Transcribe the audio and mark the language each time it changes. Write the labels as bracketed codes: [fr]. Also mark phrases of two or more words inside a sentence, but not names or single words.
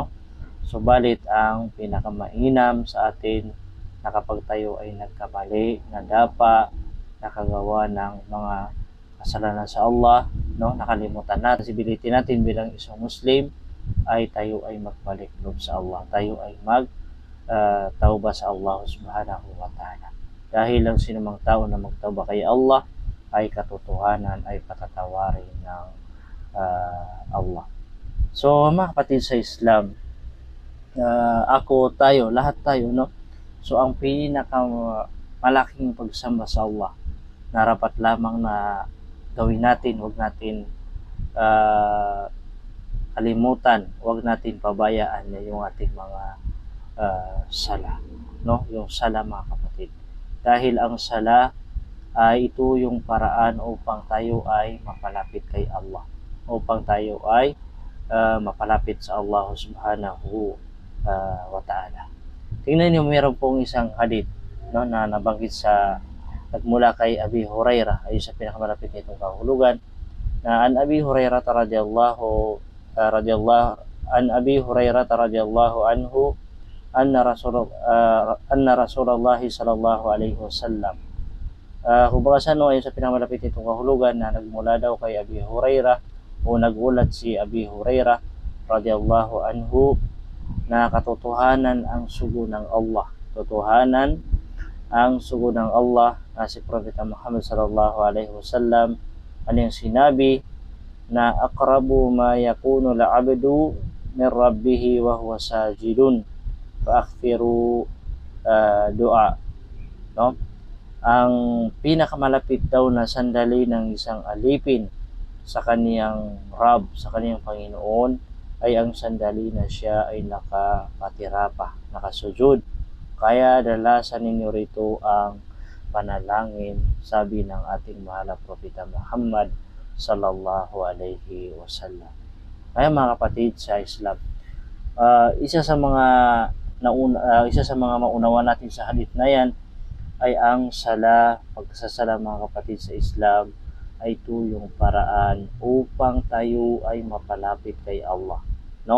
[tl] Subalit ang pinakamainam sa atin na kapag tayo ay nagkamali, nadapa, nakagawa ng mga kasalanan sa Allah, no, nakalimutan natin responsibility natin bilang isang Muslim, ay tayo ay magbalik loob sa Allah, tayo ay tauba sa Allah [ar] سبحانه وتعالى. [tl] Dahil ang sinumang tao na magtauba kay Allah ay katotohanan ay patatawarin ng Allah. So mga kapatid sa Islam, lahat tayo, no? So ang pinakamalaking pagsamba sa Allah, narapat lamang na gawin natin, huwag natin kalimutan, huwag natin pabayaan na yung ating mga sala, no? Yung sala, mga kapatid. Dahil ang sala ay ito yung paraan upang tayo ay mapalapit kay Allah, upang tayo ay mapalapit sa Allah [ar] سبحانه وتعالى. [tl] Tingnan niyo, mayroon pong isang hadith, no, na nabanggit nagmula kay Abi Hurairah, ay sa pinakamalapit nitong kahulugan, na [ar] عن أبي هريرة رضي الله عنه أن رسول الله صلى الله عليه وسلم, [tl] kumbaga sa ayon sa pinakamalapit nitong kahulugan, na nagmula daw kay Abi Hurairah o nagulat si Abi Hurairah [ar] رضي الله عنه [tl] na katotohanan ang sugo ng Allah, na si Propeta Muhammad [ar] صلى الله عليه وسلم [tl] ang sinabi na [ar] أقرب ما يكون العبد من ربه وهو ساجد فأكثروا دعاء, [tl] no? Ang pinakamalapit daw na sandali ng isang alipin sa kaniyang Rabb, sa kaniyang Panginoon, ay ang sandali na siya ay nakapatirapa, nakasujud. Kaya dalasan ninyo rito ang panalangin, sabi ng ating mahal na Propeta Muhammad [ar] صلى الله عليه وسلم. [tl] Kaya mga kapatid sa Islam, isa sa mga maunawa natin sa hadith na yan ay ang pagsasala, mga kapatid sa Islam, ay ito yung paraan upang tayo ay mapalapit kay Allah, no?